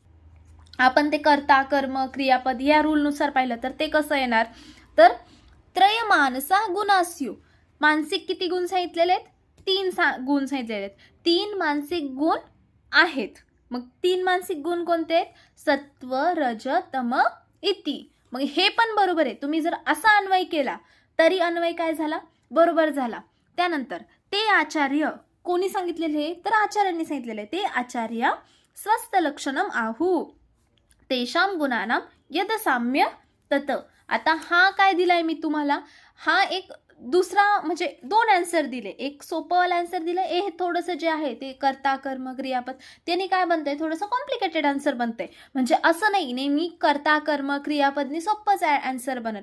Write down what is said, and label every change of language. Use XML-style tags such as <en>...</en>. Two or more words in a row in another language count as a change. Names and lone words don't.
<mr>आपण ते कर्ता कर्म क्रियापद या रूलनुसार पाहिलं तर ते कसं येणार, तर</mr> <sa>त्रय मानसा गुणास्यु,</sa> <mr>मानसिक किती गुण सांगितलेले आहेत, 3 गुण सांगितलेले आहेत, 3 मानसिक गुण आहेत. मग 3 मानसिक गुण कोणते आहेत?</mr> <sa>सत्व, रज, तम, इति.</sa> <mr>मग हे पण बरोबर आहे. तुम्ही जर असा अन्वय केला तरी अन्वय काय झाला? बरोबर झाला. त्यानंतर ते आचार्य कोणी सांगितलेले? तर आचार्यांनी सांगितलेले. ते आचार्य</mr> <sa>स्वस्थ लक्षणम आहू तेषाम गुणानाम यद साम्य तत.</sa> <mr>आता हा काय दिलाय मी तुम्हाला? हा एक दुसरा म्हणजे 2 आन्सर दिले. एक सोपं आन्सर दिलं. हे थोडंसं जे आहे ते कर्ता कर्म क्रियापद त्यांनी काय बनतंय? थोडंसं</mr> <en>complicated answer</en> <mr>बनतंय. म्हणजे असं नाही नेहमी कर्ता कर्म क्रियापदनी सोपंच आन्सर बनल.</mr>